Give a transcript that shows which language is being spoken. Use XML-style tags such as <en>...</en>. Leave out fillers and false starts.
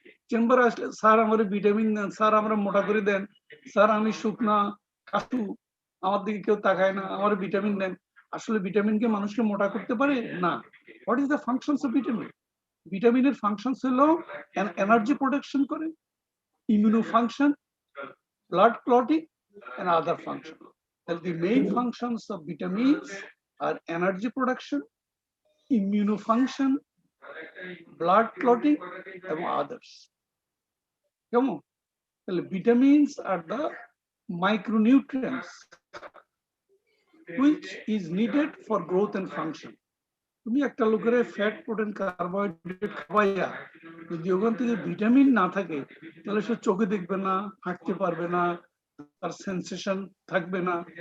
<bn>চেম্বারে আসলে স্যার আমার ভিটামিন দেন, স্যার আমরা মোটা করে দেন, স্যার আমি শুকনা কাশু, আমার দিকে কেউ তাকায় না, আমার ভিটামিন দেন। আসলে ভিটামিন কি মানুষকে মোটা করতে পারে? না।</bn> <en>What is the functions of vitamin?</en> <bn>ভিটামিনের ফাংশনস হলো এনার্জি প্রোডাকশন করে, immuno function,</bn> <en>blood clotting, and other functions. Well, the main functions of vitamins are energy production, immunofunction, blood clotting, and others. Come on. Well, vitamins are the micronutrients which is needed for growth and function.</en> <bn>তুমি একটা লোকের fat, protein, carbohydrate খাওয়াইয়া যদি ওখান থেকে vitamin না থাকে তাহলে সে চোখে দেখবে না, হাঁটতে পারবে না, তার সেন্সেশন থাকবে না।</bn>